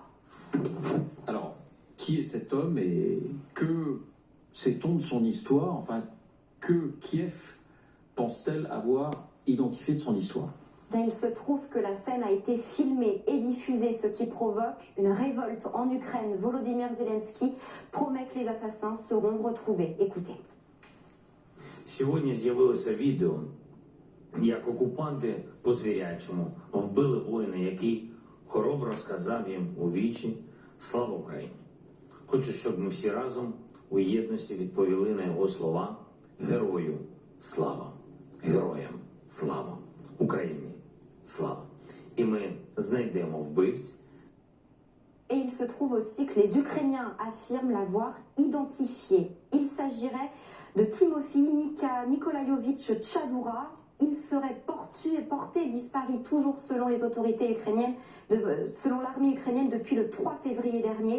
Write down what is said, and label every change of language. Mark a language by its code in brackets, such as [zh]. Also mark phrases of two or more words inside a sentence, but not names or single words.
[fr] Alors, qui est cet homme et que sait-on de son histoire? Enfin, que Kiev pense-t-elle avoir identifié de son histoire? Il se trouve que la scène a été filmée et diffusée, ce qui provoque une révolte en Ukraine. Volodymyr Zelensky promet que les assassins seront retrouvés. Écoutez. [uk] Сьогодні з'явилося відео, як окупанти по-звірячому вбили воїна, який хоробро сказав їм у вічі «Слава Україні!». Хочу, щоб ми всі разом у єдності відповіли на його слова «Герою слава! Героям слава! Україні слава!». І ми знайдемо вбивць. [fr] Et il se trouve aussi que les Ukrainiens affirment l'avoir identifié. Il s'agirait de Timofey Nikolaïevitch Tchadoura. Il serait porté disparu toujours selon les autorités ukrainiennes, selon l'armée ukrainienne depuis le 3 février dernier.